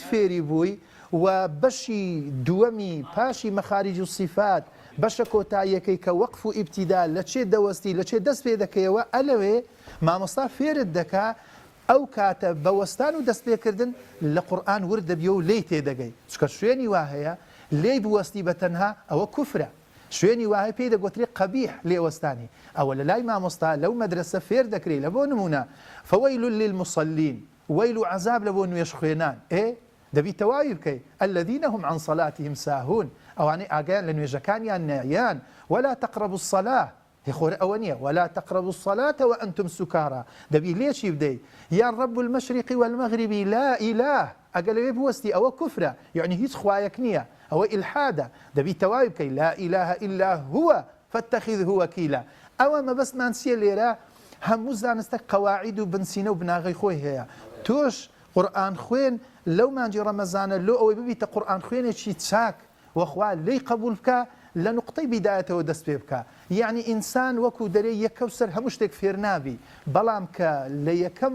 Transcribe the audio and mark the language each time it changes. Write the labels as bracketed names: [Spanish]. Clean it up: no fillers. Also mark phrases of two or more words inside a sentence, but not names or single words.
[Central Kurdish] فێری بووی و بەشی دووەمی پاشی مەخارج و صفات بەشە کۆتاییەکەی کە وەقف و ئیبتیدا لە چێ دەوەستی لە چێ دەست پێ دەکەیەوە ئەلەوێ مامۆستا فێرت دەکا ئەو کاتە بەوەستان و دەست پێکردن لە قورئان ورد دەبیە و لێی تێدەگەی چکە شوێنی وا هەیە لێی بوەستی بە تەنها ئەوە کوفرە شوێنی وایە پێی دەگوترێ قەبیح لێوەستانی ئەوە لە لای مامۆستا لەو مەدرسە فێر دەکرێت لە بۆ نمونە [Arabic] فەوەیل للمصلین [Central Kurdish] وەیل و عەذاب لە بۆ نوێژ خوێنان دەبی تەواوی بکەی [Arabic] الذين هم عن صلاتهم ساهون [Central Kurdish] ئەوانەی ئاگایان لە نوێژەکانیان نایان [Arabic] ولا تقربوا الصلاة [Central Kurdish] خۆر ئەوە نییە [Arabic] ولا تقربوا الصلاة وأنتم سكارى [Central Kurdish] دەبی لێچی بدەی یا [Arabic] رب المشرق والمغرب لا إله [Central Kurdish] ئەگە لەوێ بوەستی ئەوە کوفرە یعنی هیچ خوایەک نییە ئەوە ئیلحادە دەبی تەواوی بکەی [Arabic] لا إله إلا هو فاتخذه وكيلا [Central Kurdish] ئەوە مەبەستمان چیە لێرە هەموو زانستە قەواعید و بنچینە و بناغی خۆی هەیە تۆش قورئان خوێن لەو مانجی ڕەمەزانە لۆ ئەوەی ببیتە قورئان خوێنێکی چاک وەخوا لێی قبول بکە لە نقطەی بیدایەتەوە دەست پێ بکە یعنی ئینسان وەکو دەرێ یەکەوسەر هەموو شتێک فێر نابی بەڵام کە لە یەکەم